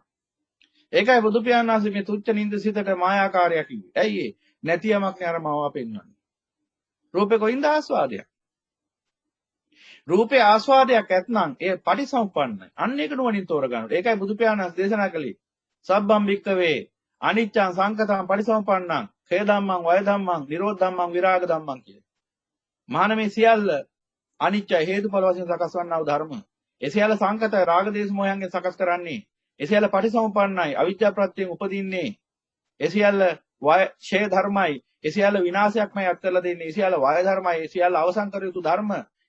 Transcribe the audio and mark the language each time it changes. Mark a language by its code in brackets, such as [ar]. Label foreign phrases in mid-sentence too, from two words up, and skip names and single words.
[si] ඒකයි බුදු පියාණන් වහන්සේ මේ තුච්ච නින්ද සිතට මායාකාරයක් කිව්වේ. ඇයි ඒ? නැති යමක් නේ අර මාවා පෙන්වන්නේ. රූපේ කොයින්ද ආස්වාදයක්? රූපේ ආස්වාදයක් ඇත්නම් ඒ පටිසම්පන්නයි. අන්න ඒක නුවණින් තෝරගන්න. ඒකයි බුදු පියාණන් වහන්සේ දේශනා කළේ. [pi] සබ්බම් භික්කවේ අනිච්චං සංකතං පටිසම්පන්නං ඛය ධම්මං වය ධම්මං නිරෝධ ධම්මං විරාග ධම්මං කියලා. [si] මහාන මේ සියල්ල අනිච්ච හේතුඵල වශයෙන් සකස් වන්නා වූ ධර්ම. ඒ සියල්ල සංකතයි රාග දේශ මොහයන්ගෙන් සකස් කරන්නේ. ඒ සියල්ල පටිසම්පන්නයි අවිජ්ජා ප්‍රත්‍යයෙන් උපදින්නේ. ඒ සියල්ල ඡය ධර්මයි. ඒ සියල්ල විනාශයක්මයි අත්කරලා දෙන්නේ. ඒ සියල්ල වය ධර්මයි. ඒ සියල්ල අවසන් කර යුතු ධර්ම.